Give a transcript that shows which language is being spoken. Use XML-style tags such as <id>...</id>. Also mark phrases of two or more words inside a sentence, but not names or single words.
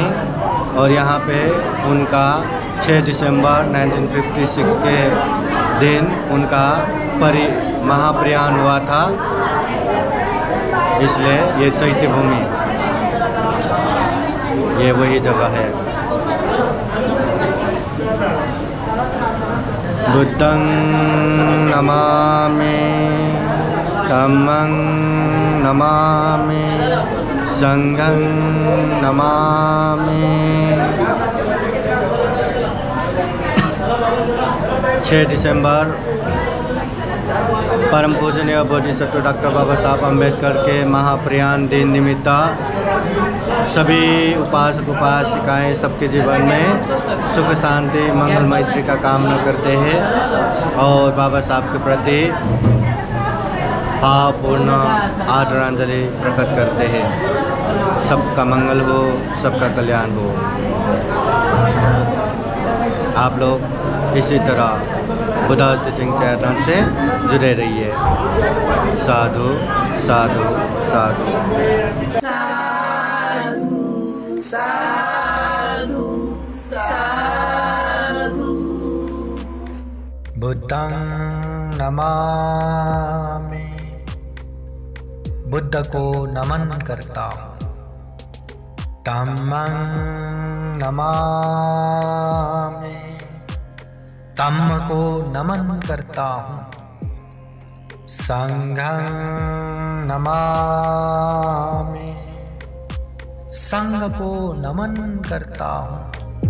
<hi>और यहाँ पे उनका 6 दिसंबर 1956 के दिन उनका महाप्रयाण हुआ था, इसलिए ये चैत्य भूमि ये वही जगह है।</hi> <pi>बुद्धं नमामि, धम्मं नमामि, संघं नमामि।</pi> <hi>6 दिसंबर परम पूजनीय बोधिसत्व डॉक्टर बाबा साहब अम्बेडकर के महाप्रयाण दिन निमित्त सभी उपासक उपासिकाएँ सबके जीवन में सुख शांति मंगल मैत्री का कामना करते हैं और बाबा साहब के प्रति भावपूर्ण आदरांजलि प्रकट करते हैं। सबका मंगल हो, सबका कल्याण हो। आप लोग इसी तरह बुद्धास टीचिंग चैनल से जुड़े रहिए। साधु साधु साधु साधु साधु।</hi> <pi>बुद्धं नमामि,</pi> <hi>बुद्ध को नमन करता हूँ।</hi> <pi>धम्मं नमामि,</pi> <hi>धम्म को नमन करता हूँ।</hi> <pi>संघं नमामि,</pi> <hi>संघ को नमन करता हूँ।</hi>